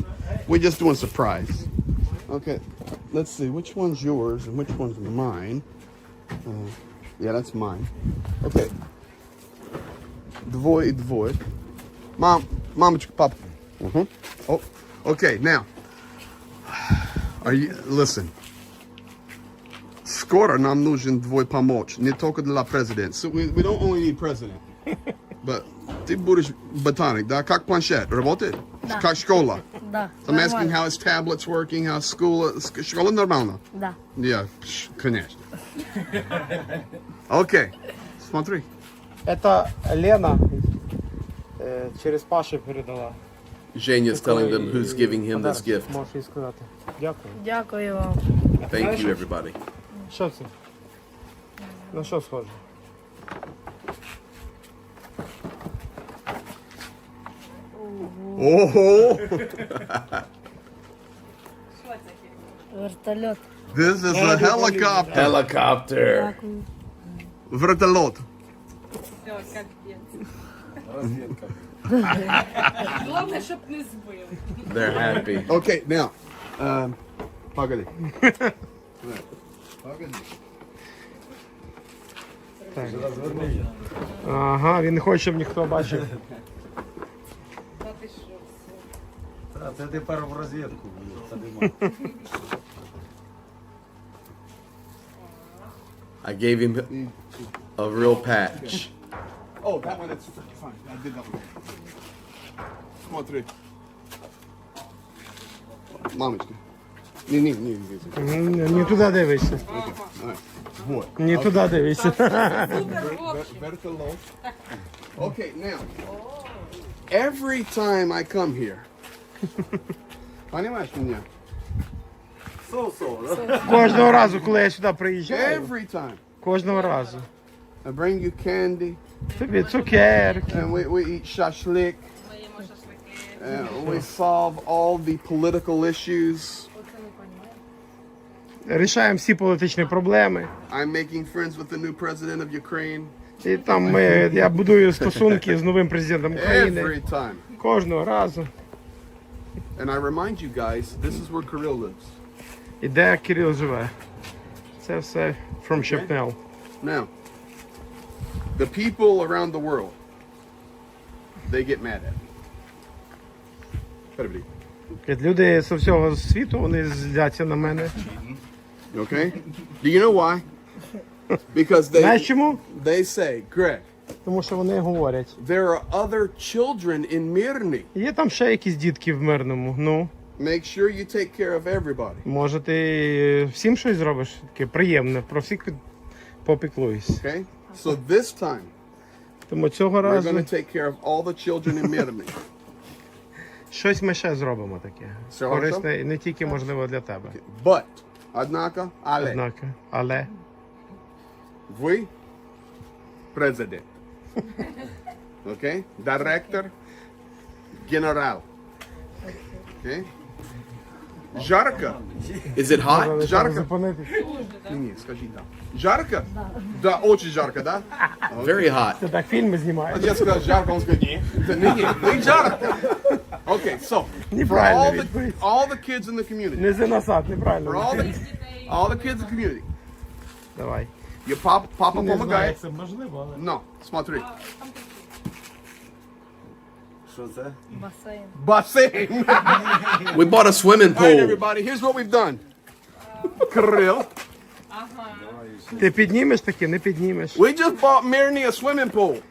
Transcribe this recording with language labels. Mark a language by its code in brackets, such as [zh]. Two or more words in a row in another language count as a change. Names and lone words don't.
[en] We're just doing surprise. Okay, let's see which one's yours and which one's mine. Yeah, that's mine. Okay. Dvoy, dvoy. Mama's papa. Oh, okay. Now, are you listen? [ru] Скоро нам нужен твой помощь, не только для президента. [en] So we don't only need president, but [ru] ты будешь ботаник, да? Как планшет работает? Да. Как школа? Да. [en] So I'm asking [ru] нормально. [en] how his tablet's working, how school. [ru] Школа нормально? Да. Yeah, конечно. Okay, смотри. Это Лена через Пашу передала. [en] Женya's telling them who's giving him this [ru] Подарок. [en] gift. [uk] Можеш їй сказати. Дякую. Дякую вам. [en] Thank you, everybody. [uk] Що це? На що схоже? [en] Oh, [uk] Вертольот. [en] this is a helicopter. Helicopter. [uk] Дякую. [ru] Вертолет. [uk] Головне, щоб не збив. [en] They're happy. Okay, now, [uk] погоди. Ага, він не хоче, щоб ніхто бачив. Це тепер в розвідку. [en] I gave him a real patch. Oh, that one, that's fine. I did that one. [ru] Смотри. [uk] Мамочка. Не. Не туди дивишся. [ru] Вот. [uk] Не туди дивишся. [en] Vertolot. Okay, now. Every time I come here. [ru] Понимаешь меня? [uk] Кожного разу, коли я сюди приїжджаю, [en] Every time. [uk] кожного разу. [en] I bring you candy. [uk] Тобі цукерки. [en] And we eat shashlik. And we solve all the political issues. [uk] Рішаємо всі політичні проблеми. [en] I'm making friends with the new president of Ukraine. [uk] І там я будую стосунки з новим президентом України. [en] Every time. [uk] Кожного разу. [en] And I remind you guys, this is where Kirill lives. [uk] І де Кирил живе? Це все from Shepnel. [en] Now, the people around the world, they get mad at me. Everybody. [uk] Люди з всього світу, вони зляться на мене. [en] Okay? Do you know why? Because [uk] Знаєш чому? [en] they say, Greg, [uk] Тому що вони говорять. [en] there are other children in Myrny. [uk] Є там ще якісь дітки в Мирному. Ну, [en] Make sure you take care of everybody. [uk] може ти всім щось зробиш? Таке приємне, про всіх попіклуєш. [en] Okay? So this time, [uk] Тому цього [en] we're [uk] разу [en] going to take care of all the children in Myrny. [uk] щось ми ще зробимо таке. Все Корисне і не тільки можливо для тебе. But, однако, але, Однак, але [ru] вы президент. Okay? Директор, генерал. Okay? Жарко? [en] Is it hot? [uk] треба [ru] Жарко? [uk] зупинитися. [ru] Не, скажи да. Жарко? Да, очень жарко, да? [en] Very hot. [uk] Ти так фільми знімаєш. [ru] Я сказал жарко, он сказал, не жарко. [en] Okay, so, for [uk] Неправильно відповідь. [en] all the kids in the community, [uk] Не за насад, [en] for [uk] неправильно. [en] all the kids in the community, [uk] Давай. [en] your papa [uk] Не знаю, [ru] помогает. [uk] як це можливо, але... [ru] No, смотри. [uk] Що це? Басейн. [ru] Бассейн. [en] We bought a swimming All right, pool. everybody, here's what we've done. Kirill, [uk] Ти піднімеш таке, не піднімеш. [en] we just bought Myrny a swimming pool.